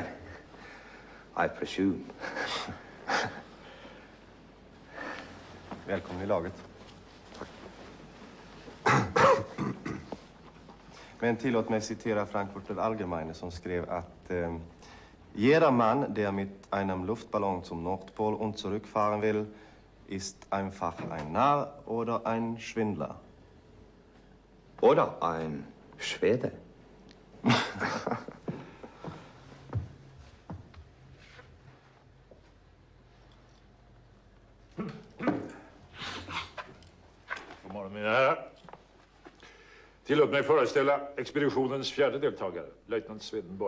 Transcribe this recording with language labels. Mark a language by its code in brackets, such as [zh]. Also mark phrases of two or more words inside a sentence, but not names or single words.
[en] I presume. [sv] Välkommen i laget. Men tillåt mig citera Frankfurter Allgemeine som skrev att [de] jeder Mann, der mit einem Luftballon zum Nordpol und zurückfahren will, ist einfach ein Narr oder ein Schwindler. Oder ein Schwede. [sv] God morgon, mina herrar. Tillåt mig föreställa expeditionens fjärde deltagare, löjtnant Swedenborg.